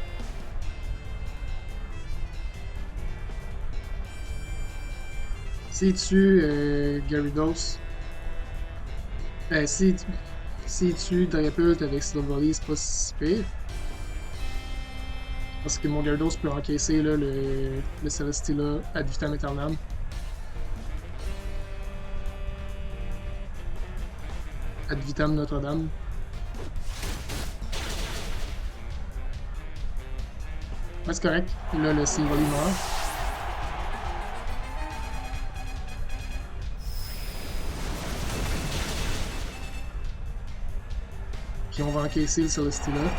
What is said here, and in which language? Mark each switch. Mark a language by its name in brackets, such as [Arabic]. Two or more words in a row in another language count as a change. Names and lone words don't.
[French] S'il tue Gyarados, s'il tue Dragapult avec Silvally, c'est pas si pire. Parce que mon Gyarados peut encaisser là, le Celestia [Latin] ad vitam aeternam. Ad vitam [French] Notre-Dame. Ouais, c'est correct. Là, le Silvally meurt. Puis on va encaisser le Celestia.